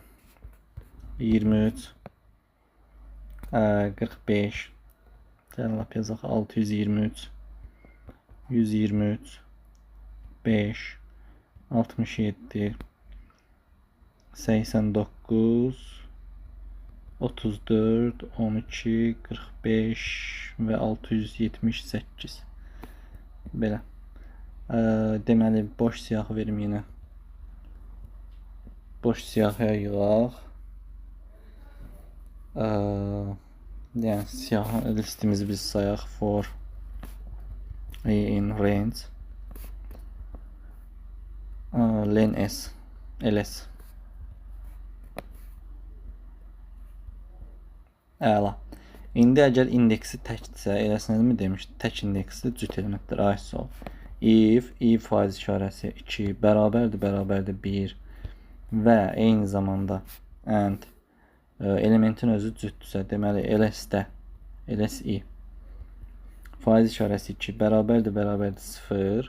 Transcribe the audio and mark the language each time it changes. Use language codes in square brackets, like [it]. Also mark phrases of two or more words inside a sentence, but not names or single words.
[az] 23, 45, lap yazaq 623, 123, 5, 67, 89, 34, 12, 45 və 678. Belə. Deməli, boş siyahı verim yenə. Boş siyahıya yığaq. Yəni siyahı listimizi biz sayaq [en] for in range len s ls. [az] Əla. İndi əgər indeksi təkdirsə, eləsinizmi demişdi, tək indeksli cüt elementlər aid ol. If faiz işarəsi 2 bərabərdir 1 və eyni zamanda and elementin özü cütdürsə, deməli LSI faiz işarəsi 2 bərabərdir 0.